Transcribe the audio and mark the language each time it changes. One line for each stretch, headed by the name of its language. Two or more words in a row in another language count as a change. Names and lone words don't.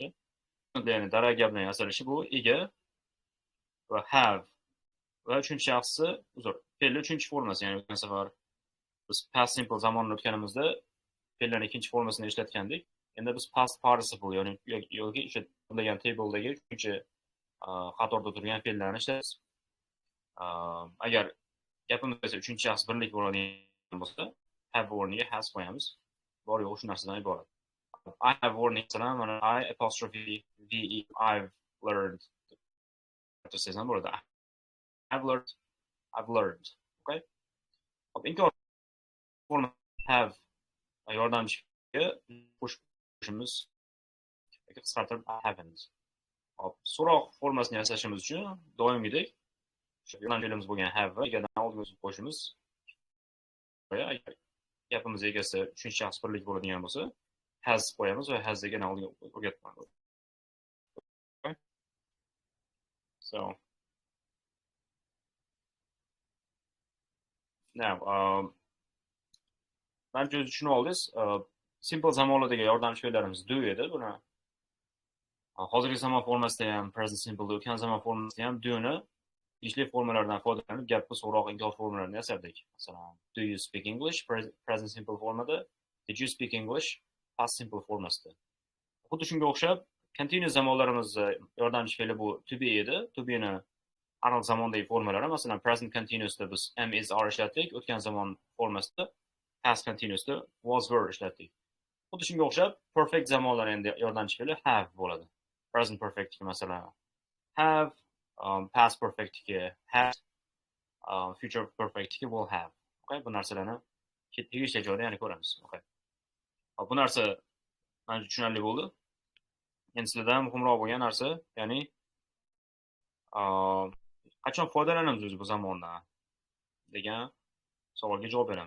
Uzbek: Ya'ni dara gapning yasalishi bu ega va have va uchinchi shaxsi fe'lni uchinchi formasi, ya'ni o'tgan safar biz
English: past simple
Uzbek: zamonni o'tganimizda fe'llarning ikkinchi formasini ishlatgandik. Endi biz
English: past participle
Uzbek: yoki o'sha degan tabledagi uchinchi qatorda turgan fe'llarni ishlaymiz. Agar gapimiz esa uchinchi shaxs birlik bo'ladigan bo'lsa, have o'rniga has qo'yamiz. Bor yo'q shu narsadan iborat.
English: I have
Uzbek: o'rniga masalan mana
English: I apostrophe ve I've learned
Uzbek: desam bo'ladi.
English: I've learned.
Uzbek: Okay? Hop, inkor forma have yordamchiga qo'shimiz qisqartirib
English: I haven't.
Uzbek: Hop, so'roq formasini yasashimiz uchun doimgidek o'sha yordamchimiz bo'lgan have va egadan oldinga qo'shimiz. Agar gapimiz egasi uchinchi shaxs birlik bo'ladigan bo'lsa, has qo'yamiz va has degan oldinga o'rgatamiz.
English: Okay? So now
Uzbek: manimcha o'zi tushunib oldingiz. Simple zamonlardagi yordamchi fe'llarimiz do edi. Buni hozirgi zamon formasida ham
English: present simple,
Uzbek: o'tgan zamon formasida ham do'ni ishli formalardan foydalanib gapni so'roq inkor formalarini yasadik. Masalan,
English: do you speak English present simple formada, did you speak English past simple formasida.
Uzbek: Xuddi shunga o'xshab continuous zamonlarimiz yordamchi fe'li bu to be edi. To be ni aniq zamondagi formalari, masalan present continuousda biz
English: am is are
Uzbek: ishlatdik, o'tgan zamon formasida past continuousda
English: was were
Uzbek: ishlatdik. Xuddi shunga o'xshab perfect zamonlar endi yordamchi fe'li have bo'ladi.
English: Present perfect masalan have, past perfect had, future perfect will have.
Uzbek: Okay, bu narsalarni tegishli joyda yana ko'ramiz. Okay. Bu narsa menga tushunarli bo'ldi. Endi sizlardan muhimroq bo'lgan narsa, ya'ni qachon foydalanamiz o'zi bu zamondan degan savolga javob beramiz.